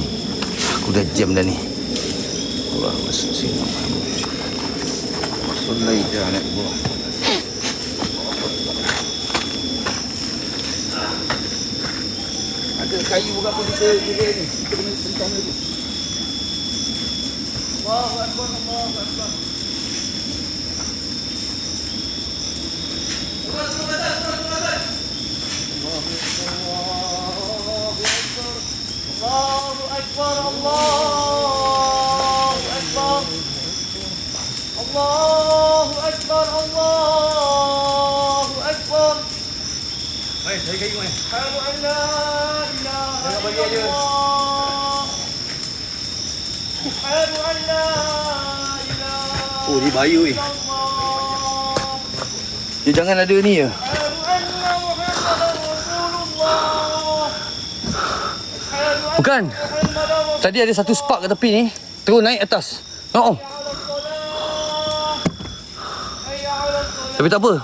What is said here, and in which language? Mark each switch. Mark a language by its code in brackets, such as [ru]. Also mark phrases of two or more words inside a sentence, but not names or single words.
[ms] Aku dah jam dah ni. Allah masuk-masuk. Solai dah nak buat. Ada kayu berapa kita ni? Kita kena sentang lagi. [ar] الله أكبر، الله أكبر. الله أكبر، الله أكبر. الله أكبر، الله أكبر. [ms] Hai, cari kayu ni. [ar] أشهد أن لا إله إلا الله. أشهد أن لا إله [ms] Oh, ni bahaya weh. Dia jangan ada ni ya. Bukan. Tadi ada satu spark kat tepi ni, terus naik atas. Oh. Tapi tak apa.